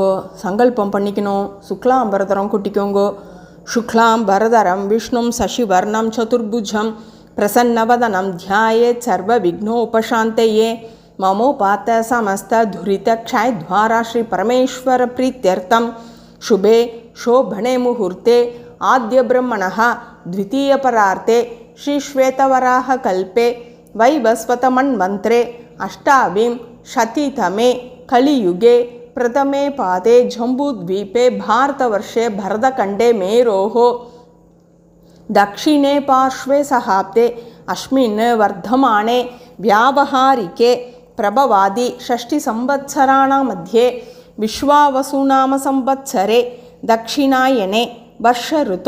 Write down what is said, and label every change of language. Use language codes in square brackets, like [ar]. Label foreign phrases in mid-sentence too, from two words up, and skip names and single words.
[ta] சங்கல்பம் பண்ணிக்கணும். சுக்லாம்பரதரம் கொட்டிக்கோங்க. [sa] शुक्लाम्बरधरं विष्णुं शशिवर्णं चतुर्भुजं प्रसन्नवदनं ध्यायेत् सर्व विघ्नोपशान्तये. ममोपात्त समस्त दुरितक्षय द्वारा श्री परमेश्वर प्रीत्यर्थं शुभे शोभने मुहूर्ते आद्य ब्रह्मणः द्वितीय परार्ते श्री श्वेतवराह कल्पे वैवस्वतमन्वन्त्रे अष्टाविं शतितमे कलियुगे प्रथमे पादे जम्बूद्वीपे भारतवर्षे भरतखण्डे मेरोः दक्षिणे पार्श्वे सहाब्दे अस्मिन् वर्धमाने व्यावहारिके प्रभवादि षष्टिसंवत्सराणां मध्ये विश्वावसुनाम संवत्सरे दक्षिणायने वर्ष ऋतौ